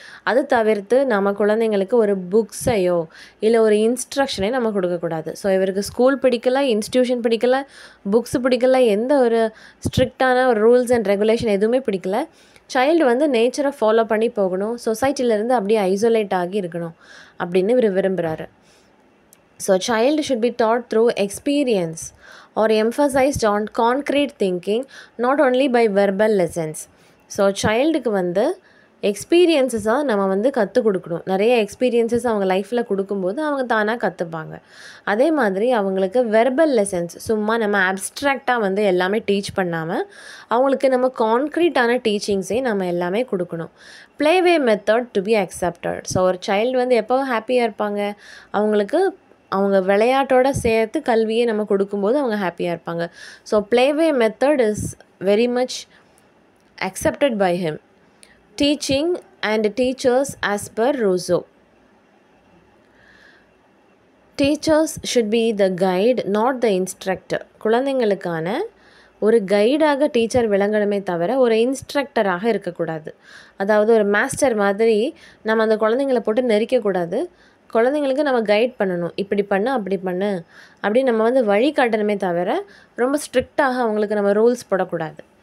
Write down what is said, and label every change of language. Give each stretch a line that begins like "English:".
Tamil: அது தவிர்த்து நம்ம குழந்தைங்களுக்கு ஒரு புக்ஸையோ இல்லை ஒரு இன்ஸ்ட்ரக்ஷனையோ நம்ம கொடுக்கக்கூடாது. ஸோ இவருக்கு ஸ்கூல் பிடிக்கல, இன்ஸ்டியூஷன் பிடிக்கல, புக்ஸ் பிடிக்கல, எந்த ஒரு ஸ்ட்ரிக்டான ஒரு ரூல்ஸ் அண்ட் ரெகுலேஷன் எதுவுமே பிடிக்கல. சைல்டு வந்து நேச்சரை ஃபாலோ பண்ணி போகணும், சொசைட்டிலேருந்து அப்படியே ஐசோலேட் ஆகி இருக்கணும் அப்படின்னு இவர் விரும்புகிறாரு.
English: So child should be taught through experience or emphasized on concrete thinking, not only by verbal lessons.
Tamil: So சைல்டுக்கு வந்து எக்ஸ்பீரியன்ஸஸாக நம்ம வந்து கற்றுக் கொடுக்கணும். நிறைய எக்ஸ்பீரியன்ஸஸ் அவங்க லைஃப்பில் கொடுக்கும்போது அவங்க தானாக கற்றுப்பாங்க. அதே மாதிரி அவங்களுக்கு வெர்பல் லெசன்ஸ், சும்மா நம்ம அப்ஸ்ட்ராக்டாக வந்து எல்லாமே டீச் பண்ணாமல் அவங்களுக்கு நம்ம கான்க்ரீட்டான டீச்சிங்ஸே நம்ம எல்லாமே கொடுக்கணும்.
English: Play way method to be accepted.
Tamil: So ஒரு சைல்டு வந்து எப்போ ஹாப்பியாக இருப்பாங்க, அவங்களுக்கு அவங்க விளையாட்டோட சேர்த்து கல்வியை நம்ம கொடுக்கும்போது அவங்க ஹாப்பியாக இருப்பாங்க.
English: So play way method is very much accepted by him. Teaching and teachers as per Rousseau. Teachers should be the guide not the instructor.
Tamil: குழந்தைங்களுக்கான ஒரு கைடாக டீச்சர் விளங்கணுமே தவிர ஒரு இன்ஸ்ட்ரக்டராக இருக்கக்கூடாது. அதாவது ஒரு மாஸ்டர் மாதிரி நம்ம அந்த குழந்தைங்கள போட்டு நெரிக்கக்கூடாது. குழந்தைங்களுக்கு நம்ம கைட் பண்ணணும். இப்படி பண்ணு, அப்படி பண்ணு அப்படின்னு நம்ம வந்து வழி காட்டணுமே தவிர ரொம்ப ஸ்ட்ரிக்டாக அவங்களுக்கு நம்ம ரூல்ஸ் போடக்கூடாது.